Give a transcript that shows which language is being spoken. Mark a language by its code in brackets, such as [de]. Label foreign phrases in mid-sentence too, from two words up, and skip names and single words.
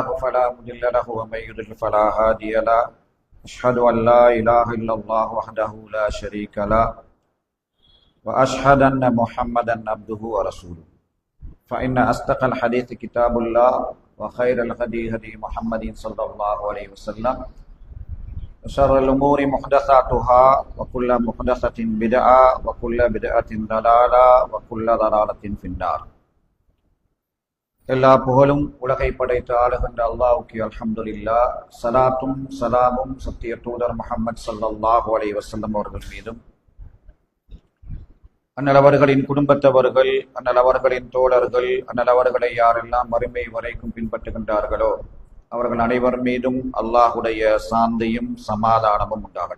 [ar] فلا مضل له ومن يضلل فلا هادي له أشهد أن لا إله إلا الله وحده لا شريك له وأشهد أن محمدا عبده ورسوله فإن أصدق الحديث كتاب الله وخير الهدي هدي محمد صلى الله عليه وسلم وشر الأمور محدثاتها وكل محدثة بدعة وكل بدعة ضلالة وكل ضلالة في النار. [ta] எல்லா புகழும் உலகை படைத்த ஆளுகின்ற அல்லாஹ்வுக்கு அல்ஹம்துலில்லாஹ். ஸலாத்தும் ஸலாமும் சத்திய தூதர் முஹம்மது [ar] صلى الله عليه وسلم [ta] அவர்கள் மீதும், அண்ணல் அவர்களின் குடும்பத்தவர்கள், அண்ணல் அவர்களின் தோழர்கள், அண்ணல் அவர்களை யாரெல்லாம் மறுமை வரைக்கும் பின்பற்றுகின்றார்களோ அவர்கள் அனைவர் மீதும் அல்லாஹுடைய சாந்தியும் சமாதானமும் உண்டாகட்டும்.